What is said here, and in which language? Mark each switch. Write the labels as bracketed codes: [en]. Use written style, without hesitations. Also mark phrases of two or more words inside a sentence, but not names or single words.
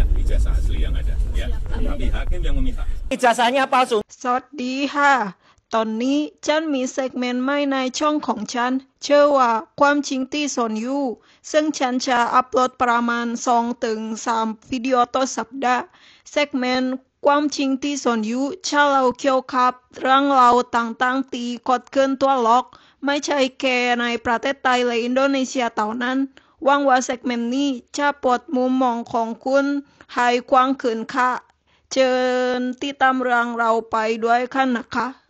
[id] ijazah asli yang ada ya. Tapi hakim yang memihak. Ijazahnya palsu. [th] สวัสดีค่ะตอนนี้ฉันมีเซกเมนต์ใหม่ในช่องของฉันชื่อว่าความจริงที่ซ่อน อยู่ซึ่งฉันจะอัปโหลดประมาณ 2-3 วิดีโอต่อสัปดาห์เซกเมนต์ความจริงที่ซ่อนอยู่จะเล่าเกี่ยวกับเรื่องราวต่างๆที่เกิดขึ้นทั่วโลกไม่ใช่แค่ในประเทศไทยและอินโดนีเซียเท่านั้นหวังว่าเซกเมนต์นี้จะเปิดมุมมองของคุณให้กว้างขึ้นค่ะเชิญติดตามเรื่องเราไปด้วยกันนะคะ